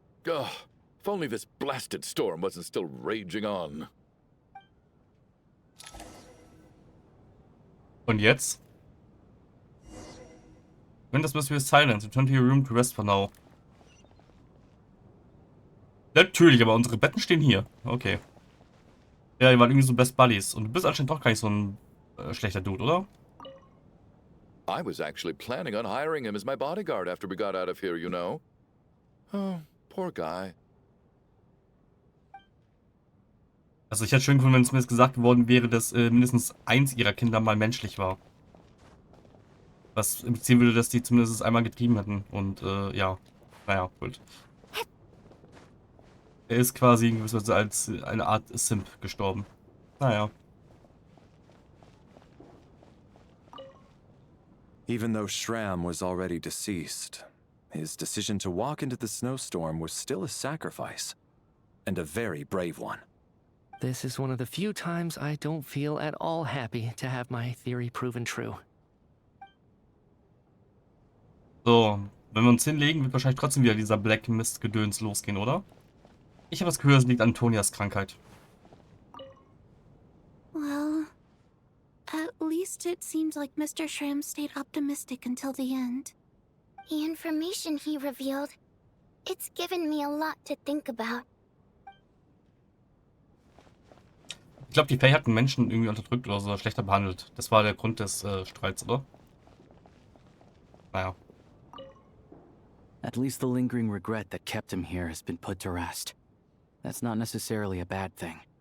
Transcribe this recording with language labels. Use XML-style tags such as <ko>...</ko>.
<en>Ugh, if only this blasted storm wasn't still raging on.</en> <de>Und jetzt?</de> <en>When this mystery is silent, return to your room to rest for now.</en> <de>Natürlich, aber unsere Betten stehen hier. Okay. Ja, die waren irgendwie so Best Buddies. Und du bist anscheinend doch gar nicht so ein schlechter Dude, oder?</de> <en>I was actually planning on hiring him as my bodyguard after we got out of here, you know. Oh, poor guy.</en> <de>Also ich hätte schön gefunden, wenn es mir jetzt gesagt worden wäre, dass mindestens eins ihrer Kinder mal menschlich war. Was implizieren würde, dass die zumindest einmal getrieben hätten. Und ja, naja, gut. Er ist quasi in gewisser Weise als eine Art Simp gestorben. Naja.</de> <en>Even though Shram was already deceased, his decision to walk into the snowstorm was still a sacrifice. And a very brave one. This is one of the few times I don't feel at all happy to have my theory proven true.</en> <de>So, wenn wir uns hinlegen, wird wahrscheinlich trotzdem wieder dieser Black Mist-Gedöns losgehen, oder? Ich habe das Gefühl, es liegt an Tonias Krankheit.</de> <en>Well, at least it seems like Mr. Shram stayed optimistic until the end. The information he revealed, it's given me a lot to think about.</en> <de>Ich glaube, die Fae hatten Menschen irgendwie unterdrückt oder so schlechter behandelt. Das war der Grund des Streits, oder? Naja.</de> <en>At least the lingering regret that kept him here has been put to rest. That's not necessarily a bad thing.</en>